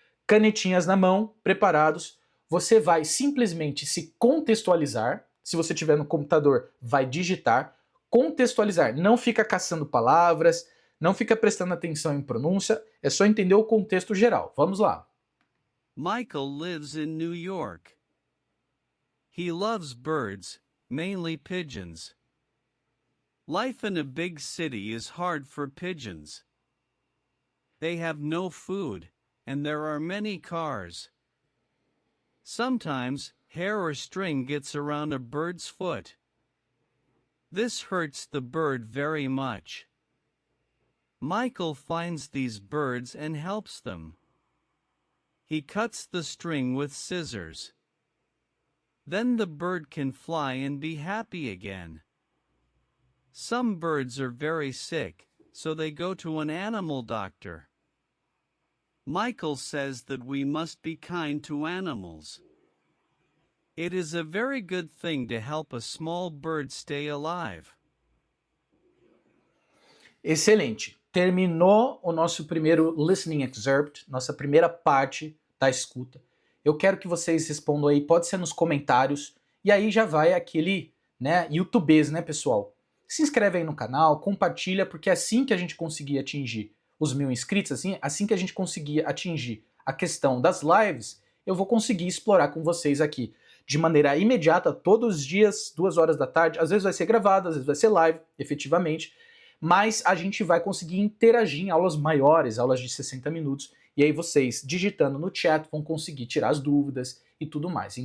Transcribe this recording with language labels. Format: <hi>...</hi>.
<pt>Canetinhas na mão, preparados, você vai simplesmente se contextualizar, Se você tiver no computador, vai digitar. Contextualizar, não fica caçando palavras, não fica prestando atenção em pronúncia, é só entender o contexto geral. Vamos lá.</pt> <en>Michael lives in New York. He loves birds, mainly pigeons. Life in a big city is hard for pigeons. They have no food, and there are many cars. Sometimes, hair or string gets around a bird's foot. This hurts the bird very much. Michael finds these birds and helps them. He cuts the string with scissors. Then the bird can fly and be happy again. Some birds are very sick, so they go to an animal doctor. Michael says that we must be kind to animals. It is a very good thing to help a small bird stay alive.</en> <pt>Excelente. Terminou o nosso primeiro listening excerpt, nossa primeira parte da escuta. Eu quero que vocês respondam aí, pode ser nos comentários, e aí já vai aquele, né, YouTubês, né, pessoal? Se inscreve aí no canal, compartilha, porque é assim que a gente conseguir atingir os 1000 inscritos, assim que a gente conseguir atingir a questão das lives, eu vou conseguir explorar com vocês aqui de maneira imediata, todos os dias, 2 horas da tarde, às vezes vai ser gravado, às vezes vai ser live, efetivamente, mas a gente vai conseguir interagir em aulas maiores, aulas de 60 minutos, e aí vocês, digitando no chat, vão conseguir tirar as dúvidas e tudo mais.</pt>